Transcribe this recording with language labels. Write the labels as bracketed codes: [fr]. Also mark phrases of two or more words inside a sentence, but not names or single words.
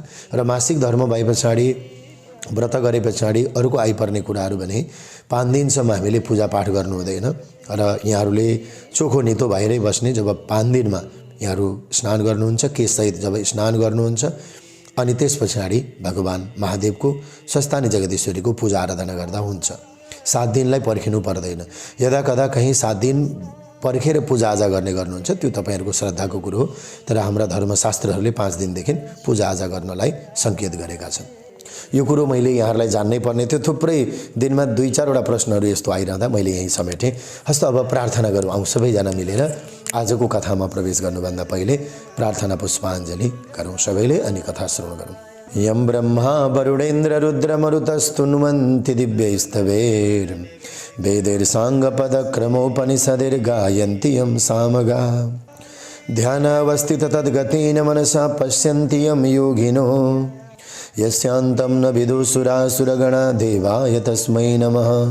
[ne] र मासिक धर्म भए पछाडि व्रत गरे पछाडि अरूको आइपर्ने कुराहरू भने 5 दिनसम्म हामीले पूजापाठ गर्नु हुँदैन र यहाँहरूले चोखो नितो भएरै बस्ने। जब 5 दिनमा यहाँहरू स्नान गर्नुहुन्छ, केशसहित जब स्नान गर्नुहुन्छ अनि त्यस पछाडि भगवान महादेवको स्वस्थानी जगदीश्वरीको पूजा आराधना गर्दा हुन्छ। 7 दिनलाई पर्खिनु पर्दैन। यदा कदा कहीँ 7 दिन पर्खेर पूजाआजा गर्ने गर्नुहुन्छ त्यो तपाईँहरूको श्रद्धाको कुरो हो, तर हाम्रा धर्मशास्त्रहरूले 5 दिनदेखि पूजाआजा गर्नलाई सङ्केत गरेका छन्। यो कुरो मैले यहाँहरूलाई जान्नै पर्ने थियो। थुप्रै दिनमा 2-4 वटा प्रश्नहरू यस्तो आइरहँदा मैले यहीँ समेटेँ। हस्त अब प्रार्थना गरौँ। आउँ सबैजना मिलेर आजको कथामा प्रवेश गर्नुभन्दा पहिले प्रार्थना पुष्पाञ्जली गरौँ सबैले अनि कथा श्रवण गरौँ। [sa] यं ब्रह्मा वरुणेन्द्र रुद्रमरुतस्तुन्वन्ति दिव्यैस्तवैर् वेदैर्साङ्गपदक्रमोपनिषदैर्गायन्ति यं सामगा ध्यानावस्थित तद्गतेन मनसा पश्यन्ति यं योगिनो यस्यान्तं न विदुसुरासुरगणा देवाय तस्मै नमः।